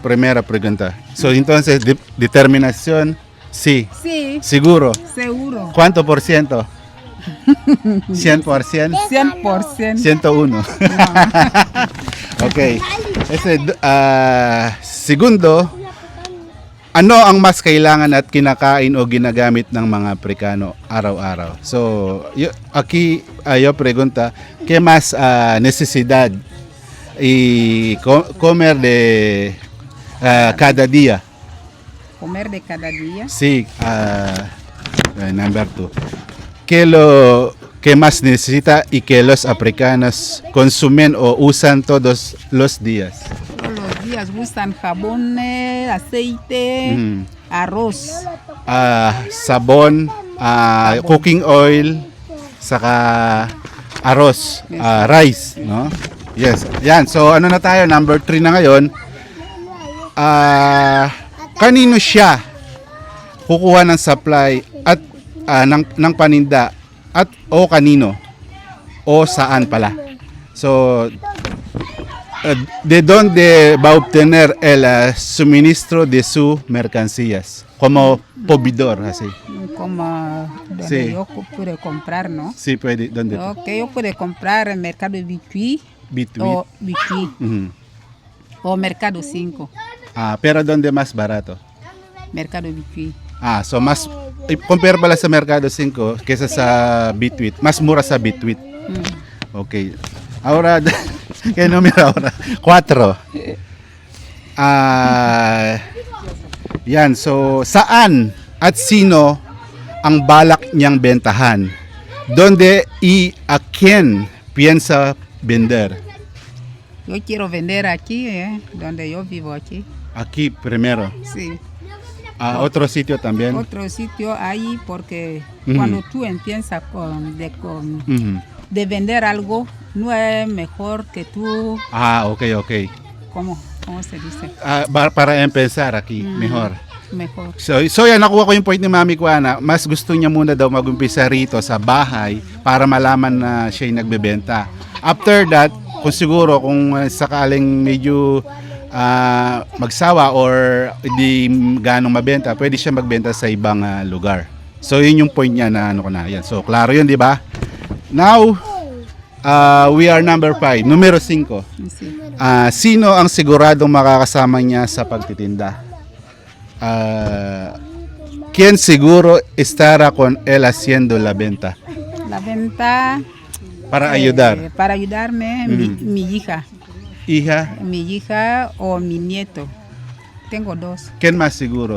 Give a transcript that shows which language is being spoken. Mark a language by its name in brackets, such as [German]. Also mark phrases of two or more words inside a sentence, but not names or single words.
[Spanish] primera pregunta. So, entonces, determinación, sí. Sí, ¿Seguro? seguro. ¿Cuánto por ciento? 100%? 100%. 101. Okay. Segundo, [Filipino] ano ang mas kailangan at kinakain o ginagamit ng mga Aprikano araw-araw? So, [Spanish] aquí yo pregunta, ¿qué más necesidad comer de cada día? Comer de cada día. Sí, number 2. ¿Qué más necesita y que los africanos consumen o usan todos los días? Todos los días usan jabón, aceite, arroz. [Filipino] Sabon, [English] cooking oil, [Filipino] saka arroz, rice, no? Yes. Yan. So ano na tayo? Number 3 na ngayon. Kanino siya kukuha ng supply at ng paninda at o kanino o saan pala? [Spanish] So ¿de dónde va a obtener el suministro de sus mercancías? Como pobidor, así. Como donde Sí. yo pude comprar, ¿no? Sí, puede. ¿Dónde? Ok, yo pude comprar en Mercado Bitui Bitwit. Ujú. o Mercado 5. Pero ¿dónde más barato? Mercado Bitui. [Filipino] So mas compare pala sa Mercado 5 kaysa sa Bitwit. Mas mura sa Bitwit. [Spanish] Okay. Ahora, ¿qué número ahora? 4. [Filipino] Yan. So, saan at sino ang balak niyang bentahan? [Spanish] Donde y a quién piensa vender? Yo quiero vender aquí, donde yo vivo aquí. Aquí primero. Sí. A otro sitio también. Otro sitio ahí porque Ujú. cuando tú empiezas Ujú. de vender algo, no es mejor que tú, Ok. ¿cómo se dice? Para empezar aquí, mejor. Mejor. [Filipino] So yan, nakuha ko yung point ni Mami Kuana. Mas gusto niya muna daw mag-umpisa rito sa bahay para malaman na siya yung nagbebenta. [English] After that, [Filipino] kung siguro, kung sakaling medyo magsawa or hindi ganong mabenta, pwede siya magbenta sa ibang lugar. So yun yung point niya na ano ko na. Yan. So klaro yun, di ba? [English] Now, we are number 5, [Spanish] numero 5. Sí. [Filipino] Sino ang siguradong makakasama niya sa pagtitinda? [Spanish] ¿Quién seguro estará con él haciendo la venta? La venta Para ayudar. para ayudarme mi hija. Hija, Mi hija o mi nieto. Tengo dos ¿quién más seguro?